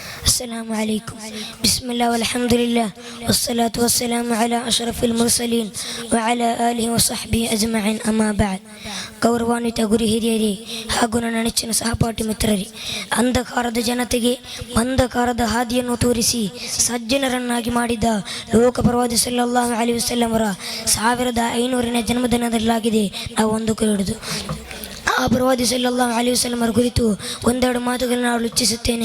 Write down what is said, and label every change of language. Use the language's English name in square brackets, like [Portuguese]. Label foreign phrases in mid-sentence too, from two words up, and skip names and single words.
[Arabic] السلام عليكم. بسم الله والحمد لله والصلاة والسلام على أشرف المرسلين وعلى آله وصحبه أجمعين. أما بعد. [Kannada] ಗೌರವಾನ್ವಿತ ಗುರು ಹಿರಿಯರೇ ಹಾಗೂ ನನ್ನ ನೆಚ್ಚಿನ ಸಹಪಾಠಿ ಮಿತ್ರರೇ, ಅಂಧಕಾರದ ಜನತೆಗೆ ಬಂಧಕಾರದ ಹಾದಿಯನ್ನು ತೋರಿಸಿ ಸಜ್ಜನರನ್ನಾಗಿ ಮಾಡಿದ ಲೋಕ ಪ್ರವಾದಿ [Arabic] صلى الله عليه وسلم [Kannada] ಅವರ 1500ನೇ ಜನ್ಮದಿನದಲ್ಲಾಗಿದೆ ನಾವು ಹಿಡಿದು ಆ ಪ್ರವಾದಿ [Arabic] صلى الله عليه وسلم [Kannada] ಅವರ ಕುರಿತು ಒಂದೆರಡು ಮಾತುಗಳನ್ನು ನಾನು ಇಚ್ಛಿಸುತ್ತೇನೆ.